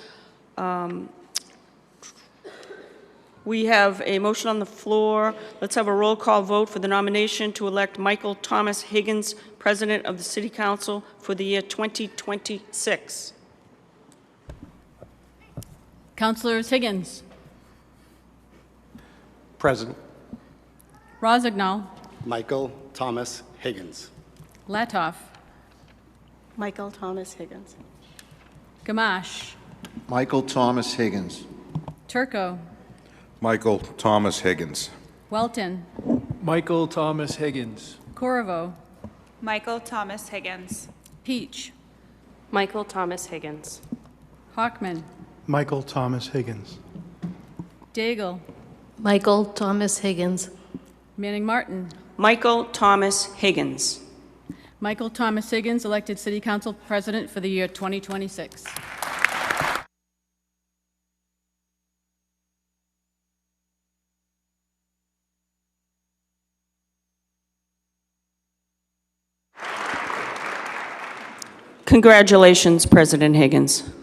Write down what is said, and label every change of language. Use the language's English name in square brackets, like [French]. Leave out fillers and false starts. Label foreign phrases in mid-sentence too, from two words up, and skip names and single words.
[English] We have a motion on the floor. Let's have a roll call vote for the nomination to elect Michael Thomas Higgins, President of the City Council for the year 2026. Councilors Higgins, Present. Rossignol, Michael Thomas Higgins. Latoff, Michael Thomas Higgins. Gamache, Michael Thomas Higgins. Turco, Michael Thomas Higgins. Welton, Michael Thomas Higgins. Corvo, Michael Thomas Higgins. Peach, Michael Thomas Higgins. Hockman, Michael Thomas Higgins. Daigle, Michael Thomas Higgins. Manning Martin. Michael Thomas Higgins. Michael Thomas Higgins, elected City Council President for the year 2026. Congratulations, President Higgins.